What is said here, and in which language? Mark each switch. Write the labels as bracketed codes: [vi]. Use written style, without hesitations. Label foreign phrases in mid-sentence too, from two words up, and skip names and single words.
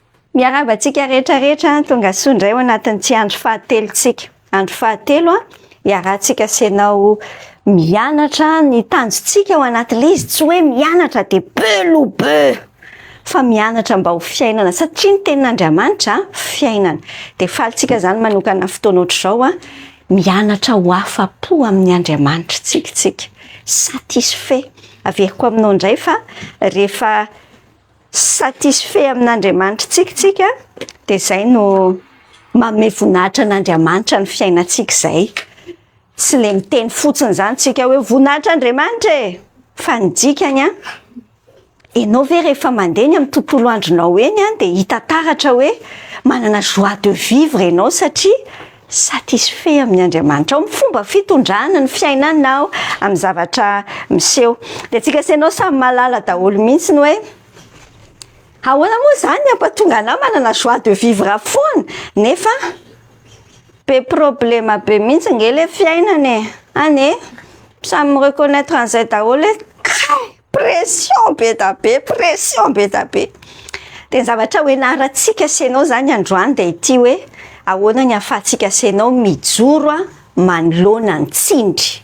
[mg] Miarahaba antsika rehetrarehetra tonga soa indray ao anatin'ity andro fahatelontsika. Andro fahatelo iarahantsika asianao mianatra ny tanjontsika ao anatin'ilay izy tsy hoe mianatra de [fr] peu lo peu [mg] fa mianatra mba ho fiainana satria ny tenin'Andriamanitra fiainana. De falitsika zany manokana fotoana ohatr'izao mianatra ho afa-po amin'ny Andriamanitra tsika satisfait. Averiko aminao indray fa rehefa satisfait amin'Andriamanitra tsika de zay no manome voninahitra an'Andriamanitra ny fiainantsika zay. Tsy le miteny fotsiny zany tsika hoe voninahitra Andriamanitra fa ny dikany enao ve rehefa mandeha amin'ny tontolo andronao eny de hita taratra hoe manana [fr] joie de vivre [mg] enao satria satisfait amin'ny Andriamanitra amin'ny fomba fitondrana ny fiainanao amin'ny zavatra miseho. De tsika senao samy malala daholo mihitsy ny hoe ahoana moa zany ampatonga anahy manana [fr] joie de vivre [mg] foana nefa be problema be mihitsy nge le fiainana ane samy reconnaître an'izay daholo pression be da be pression be da be. De ny zavatra hoenarantsika senao zany androany de ity hoe ahoana ny ahafahantsika senao mijoro manoloana ny tsindry.